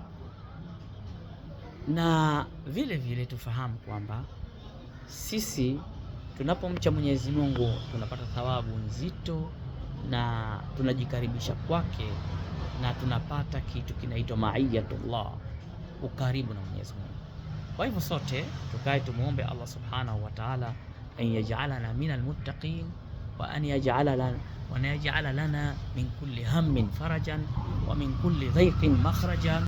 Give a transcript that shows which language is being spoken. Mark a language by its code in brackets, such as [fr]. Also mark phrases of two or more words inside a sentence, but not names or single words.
[sw] Na vile vile tufahamu kwamba sisi tunapomcha Mwenyezi Mungu tunapata thawabu nzito na tunajikaribisha kwake, na tunapata kitu kinaitwa maiyatullah, ukaribu na Mwenyezi Mungu. Kwa hivyo sote tukae tumuombe [ar] الله سبحانه وتعالى أن يجعلنا من المتقين وأن يجعل لنا من كل هم فرجا ومن كل ضيق مخرجا.